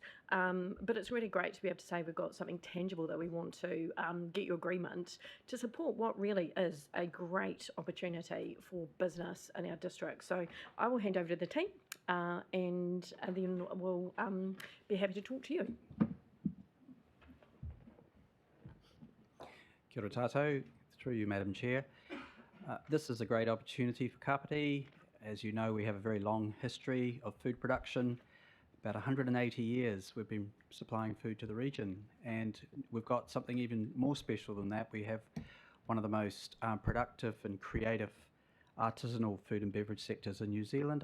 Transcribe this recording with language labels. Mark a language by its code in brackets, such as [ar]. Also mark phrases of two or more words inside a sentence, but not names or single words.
[en] But it's really great to be able to say we've got something tangible that we want to get your agreement to support what really is a great opportunity for business in our district. So I will hand over to the team and then we'll be happy to talk to you. [mi] Kia ora tātou, [en] through you, Madam Chair. This is a great opportunity for Kapiti. As you know, we have a very long history of food production. About 180 years we've been supplying food to the region, and we've got something even more special than that. We have one of the most productive and creative artisanal food and beverage sectors in New Zealand.